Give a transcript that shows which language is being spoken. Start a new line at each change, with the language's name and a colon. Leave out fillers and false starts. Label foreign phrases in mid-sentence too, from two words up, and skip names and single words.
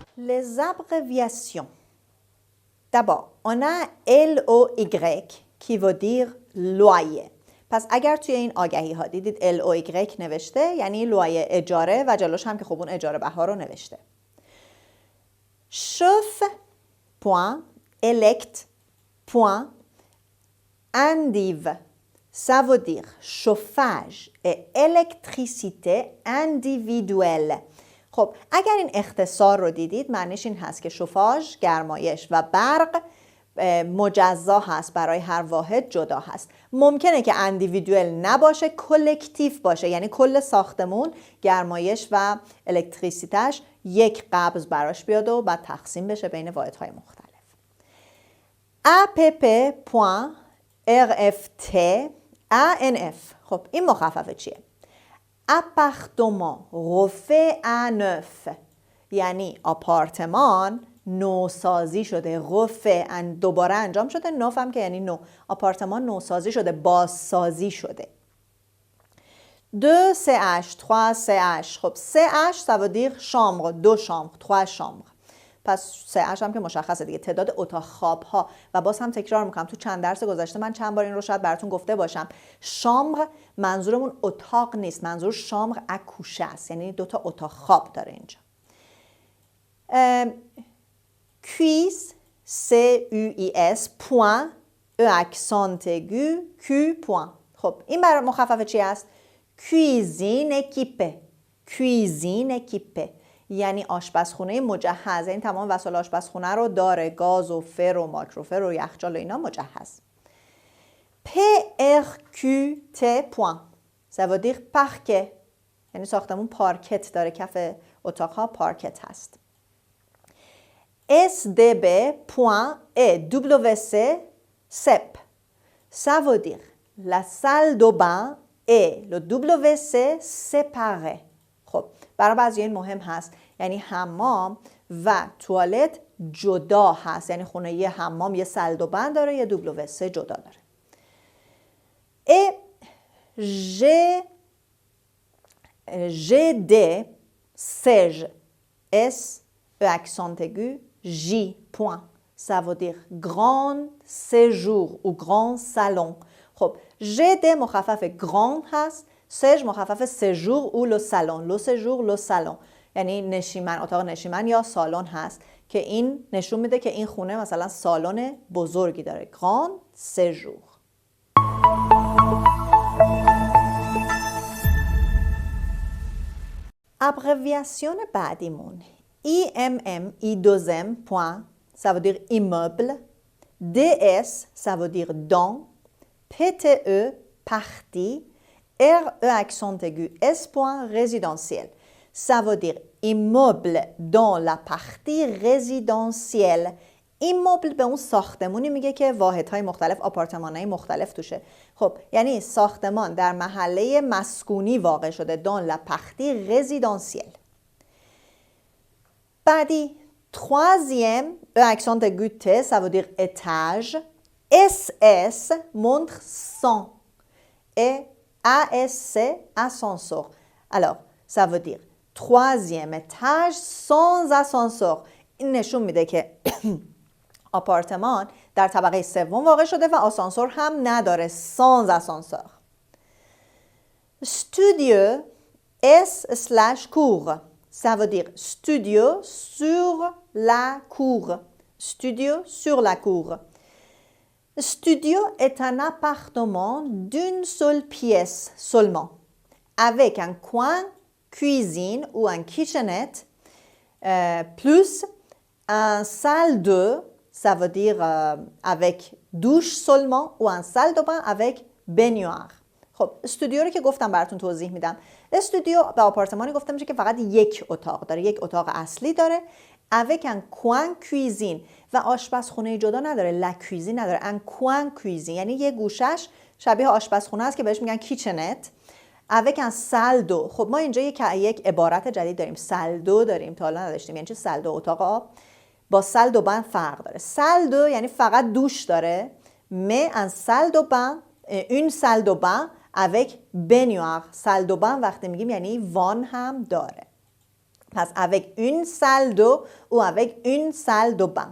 French: les abréviations. D'abord, on a LOY qui veut dire loyer.
Persian: پس اگر توی این آگهی ها دیدید LOY نوشته یعنی لوایه اجاره و جلوش هم که خب اون اجاره بها رو نوشته.
French: chauffe, point, élect, point, endive. Ça veut dire chauffage et électricité individuelle.
Persian: خب اگر این اختصار رو دیدید معنیش این هست که شوفاژ گرمایش و برق مجزا هست برای هر واحد جدا هست. ممکنه که اندیویدوال نباشه کلکتیو باشه یعنی کل ساختمون گرمایش و الکتریسیتش یک قبض براش بیاد و بعد تقسیم بشه بین واحدهای مختلف. app.rft ANF خب این مخففه چیه؟
French: appartement refait à neuf
Persian: یعنی آپارتمان نوسازی شده. رفع دوباره انجام شده. نوف هم که یعنی نو. آپارتمان نوسازی شده. بازسازی شده.
French: 2 CH 3 CH خب CH ça veut dire chambre 2 chambre 3 chambre.
Persian: پس CH هم که مشخصه دیگه تعداد اتاق خواب ها و باز هم تکرار میکنم تو چند درس گذشته من چند بار این رو شاید براتون گفته باشم. شامبر منظورمون اتاق نیست. منظور
French: chambre à coucher
Persian: است یعنی 2 تا اتاق خواب داره اینجا.
French: cuisse CUIS point E accent aigu Q point.
Persian: خب این برای مخفف چی است؟
French: cuisine équipée. cuisine équipée
Persian: یعنی آشپزخونه مجهز. این تمام وسایل آشپزخونه رو داره. گاز و فر و ماکروفر و یخچال و اینا مجهز.
French: PRQT point. ça veut dire parquet.
Persian: یعنی ساختمون پارکت داره. کف اتاقها پارکت هست. SDB.EWC CEP.
French: Ça veut dire la salle de bain et le WC séparés.
Persian: خب برای بعضی این مهم هست یعنی حمام و توالت جدا هست یعنی خونه یه حمام یه
French: salle de bain
Persian: داره یه WC جدا داره.
French: GD siège S E accent aigu J point. Ça veut dire grand séjour ou grand salon.
Persian: خب GD مخفف grand هست. سج مخفف
French: séjour ou le salon. le séjour le salon
Persian: یعنی نشیمن اتاق نشیمن یا سالن هست که این نشون میده که این خونه مثلا سالن بزرگی داره.
French: grand séjour.
Persian: ابریویاسیون بعدیمون
French: IMM I2M point ça veut dire immeuble. DS ça veut dire dans. PTE partie. RE accent aigu S point résidentiel. Ça veut dire immeuble dans la partie résidentielle.
Persian: immeuble به اون ساختمونی میگه که واحدهای مختلف آپارتمانهای مختلف توشه. خب یعنی ساختمان در محله مسکونی واقع شده.
French: dans la partie résidentielle. بعدی troisième E accent aigu T ça veut dire étage. SS montre 100 et ASC, ascenseur. Alors, ça veut dire troisième étage sans ascenseur.
Persian: این نشون میده که آپارتمان در طبقه سوم واقع شده و آسانسور هم نداره.
French: sans ascenseur. Studio S/cour. Ça veut dire studio sur la cour. Studio sur la cour. Studio est un appartement d'une seule pièce seulement, avec un coin cuisine ou un kitchenette, plus un salle de, ça veut dire avec douche seulement, ou un salle de bain avec baignoire.
Persian: خب استودیو رو که گفتم براتون توضیح میدم. استودیو به آپارتمانی گفته میشه که فقط یک اتاق داره. یک اتاق اصلی داره.
French: avec un coin cuisine
Persian: و آشپزخونه جدا نداره.
French: la cuisine
Persian: نداره.
French: un coin cuisine
Persian: یعنی یه گوشش شبیه آشپزخونه است که بهش میگن کیچنت.
French: avec un salle d'eau.
Persian: خب ما اینجا یک عبارت جدید داریم.
French: salle d'eau
Persian: داریم تا حالا نداشتیم. یعنی چه
French: salle d'eau؟
Persian: اتاق آب. با
French: salle de bain
Persian: فرق داره.
French: salle d'eau
Persian: یعنی فقط دوش داره.
French: mais un salle de bain une salle de bain avec baignoire. salle de bain
Persian: وقتی میگیم یعنی وان هم داره. پس
French: avec une salle d'eau ou avec une salle de bain.